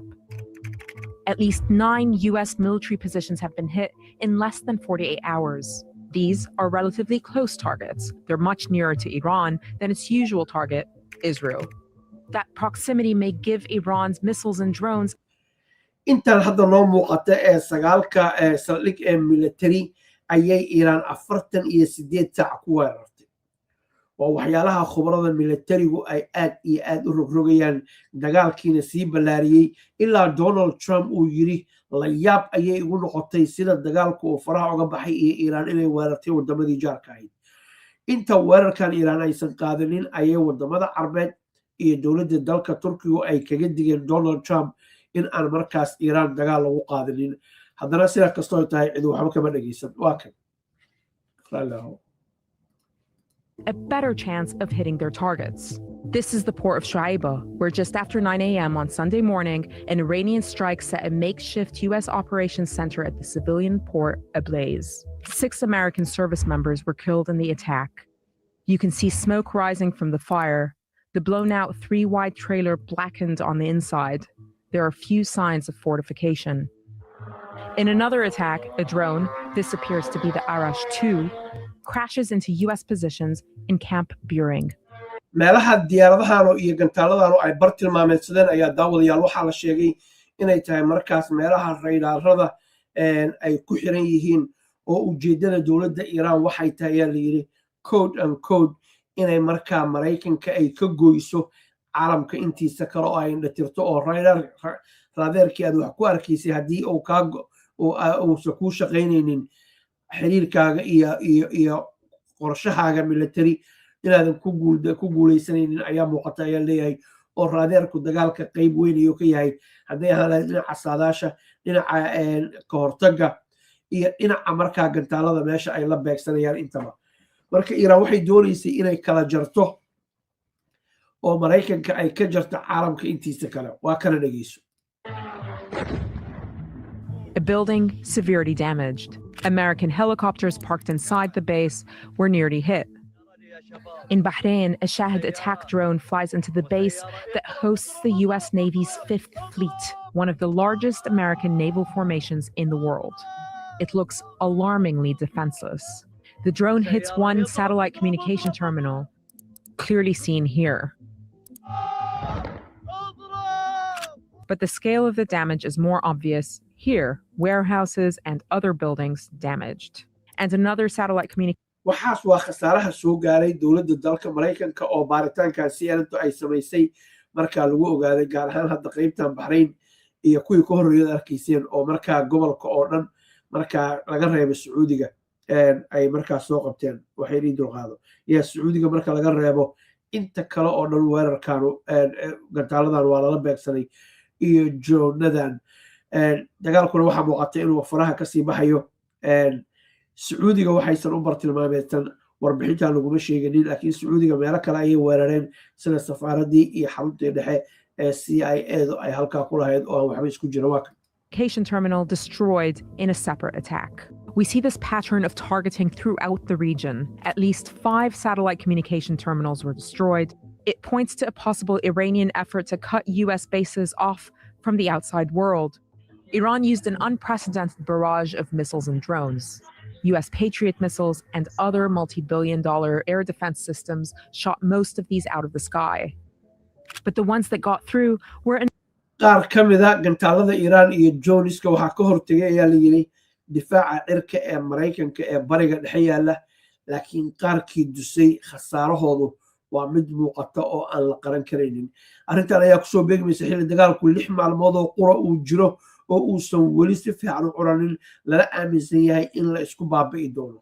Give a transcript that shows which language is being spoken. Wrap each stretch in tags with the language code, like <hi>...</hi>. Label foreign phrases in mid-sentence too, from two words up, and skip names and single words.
<en>At least 9 U.S. military positions have been hit in less than 48 hours. These are relatively close targets. They're much nearer to Iran than its usual target, Israel. That proximity may give Iran's missiles and drones</en> <so>intaan hadda noo muuqata sagaalka saldhig military ayay Iiraan 48 saac ku weerartay. waa waxyaalaha khubarada militarigu ay aad iyo aad u rogrogayaan dagaalkiina sii ballaariyey ilaa Donald Trump uu yiri la yaab ayay ugu noqotay sida dagaalku uu faraha uga baxay iyo Iiraan inay weerartay wadamadii jaarka ahayd. inta weerarkan Iiraan aysan qaadanin ayay wadamada Carbeed iyo dowladda dalka Turkigu ay kaga digeen Donald Trump in aan markaas Iiraan dagaal lagu qaadanin. haddana sida kastoo tahay cid waxba kama dhageysan. waa kan</so> <en>a better chance of hitting their targets. This is the port of Shuaiba, where just after 9 a.m. on Sunday morning, an Iranian strike set a makeshift U.S. operations center at the civilian port ablaze. 6 American service members were killed in the attack. You can see smoke rising from the fire. The blown-out 3-wide trailer blackened on the inside. There are few signs of fortification. In another attack, a drone, this appears to be the Arash 2, crashes into U.S. positions in Camp Buring.</en> <so>meelaha diyaaradahan iyo gantaaladan ay bartilmaameedsadeen ayaa daawadayaal waxaa la sheegay inay tahay markaas meelaha raydaarada ay ku xiran yihiin oo ujeedada dowladda Iiraan waxay tahay ayaa la yiri</so> <en>code and code</en> <so>inay markaa Mareykanka ay ka goyso caalamka intiisa kale oo ay dhatirto oo raadeerkii aad wax ku arkaysay haddii uu uusan kuu shaqaynaynin xiriirkaaga iyo qorshahaaga military inaadan ku guuleysanaynin ayaa muuqata ayaa leeyahay oo raadeerku dagaalka qayb weyn ayuu ka yahay hadday ahaan lahayd dhinaca saadaasha dhinaca ka hortagga iyo dhinaca markaa gantaalada meesha ay la beegsanayaan intaba. marka Iiraan waxay doonaysay inay kala jarto oo Mareykanka ay ka jarto caalamka intiisa kale. waa kana dhageyso.</so> <en>A building severely damaged. American helicopters parked inside the base were nearly hit. In Bahrain, a Shahid attack drone flies into the base that hosts the U.S. Navy's 5th Fleet, one of the largest American naval formations in the world. It looks alarmingly defenseless. The drone hits one satellite communication terminal, clearly seen here. But the scale of the damage is more obvious here, warehouses and other buildings damaged. And another satellite communication.</en> <so>waxaas waa khasaaraha soo gaaray dowladda dalka Mareykanka oo baaritaankan CNN ay samaysay markaa lagu ogaaday gaar ahaan hadda qaybtan Bahrain iyo kuwii ka horreeyay arkayseen oo markaa gobolka oo dhan markaa laga reebo Sacuudiga ay markaa soo qabteen waxay idin dulqaado Sacuudiga marka laga reebo inta kale oo dhan weerarkan gantaaladan waa lala beegsanay iyo joonadan dagaalkuna waxaa muuqatay inuu faraha ka sii baxayo. Sacuudiga waxaysan u bartilmaameedsan warbixintan laguma sheeganin laakiin Sacuudiga meelo kale ayay weerareen sida safaaradii iyo xaruntii dhexe ee CIA ay halkaa ku lahayd oo waxba isku jira. waa</so> <en>communication terminal destroyed in a separate attack. We see this pattern of targeting throughout the region. At least 5 satellite communication terminals were destroyed. It points to a possible Iranian effort to cut U.S. bases off from the outside world. Iran used an unprecedented barrage of missiles and drones. U.S. Patriot missiles and other multi-billion-dollar air defense systems shot most of these out of the sky. But the ones that got through were</en> <so>qaar ka mid ah gantaalada Iiraan iyo Jooniska waxaa ka hortagay ayaa la yiri difaaca cirka ee Mareykanka ee bariga dhexe yaala laakiin qaarkii dusay khasaarahoodu waa mid muuqata oo aan la qaran karaynin. arrintan ayaa kusoo beegmaysa xilli dagaalku 6 maalmood oo qura uu jiro oo uusan weli si fiican u curanin lala aaminsan yahay in la isku baabi'i doono.</so>